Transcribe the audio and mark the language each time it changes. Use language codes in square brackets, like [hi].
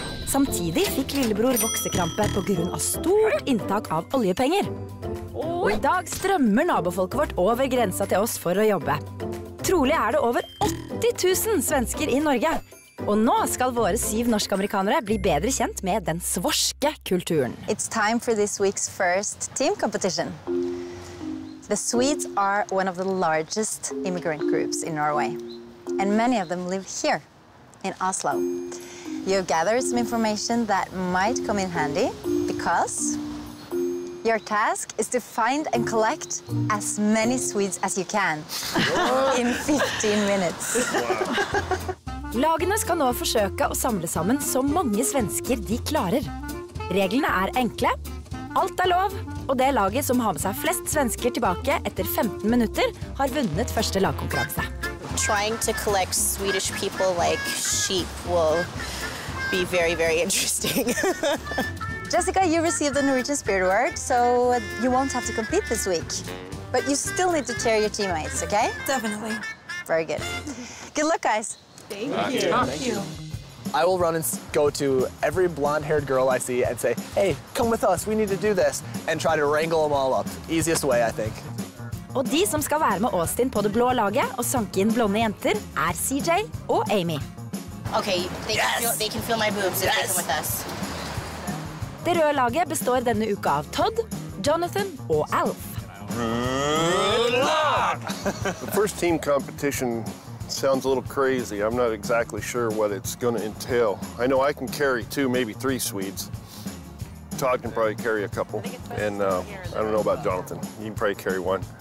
[no] Samtidig fikk lillebror voksekrampe på grunn av stort inntak av oljepenger. Og I dag strømmer nabofolket vårt over grensa til oss for å jobbe. Trolig det over 80 000 svensker I Norge. Og nå skal våre 7 norsk-amerikanere bli bedre kjent med den svorske kulturen. [en] It's time for this week's first team competition. The Swedes are one of the largest immigrant groups in Norway, and many of them live here in Oslo. You have gathered some information that might come in handy because your task is to find and collect as many Swedes as you can in 15 minutes. [no] Lagene skal nå forsøke å samle sammen så mange svensker de klarer. Reglene er enkle, alt er lov, og det laget som har med seg flest svensker tilbake etter 15 minutter har vunnet første lagkonkurranse. [en] Trying to collect Swedish people like sheep will be very, very interesting. Jessica, you received the Norwegian Spirit Award, so you won't have to compete this week. But you still need to cheer your teammates, okay? Definitely. Very good. Good luck, guys. Thank you. Thank you. I will run and go to every blonde-haired girl I see and say, hey, come with us, we need to do this, and try to wrangle them all up. Easiest way, I think. [no] Og de som skal være med Austin på det blå laget og sanke inn blonde jenter er CJ og Amy. [en] Okay, they can feel my boobs if they come with us. [no] Det røde laget består denne uka av Todd, Jonathan og Alf. [en] The first team competition sounds a little crazy. I'm not exactly sure what it's going to entail. I know I can carry 2, maybe 3 Swedes. Todd can probably carry a couple, and I don't know about Jonathan. He can probably carry 1.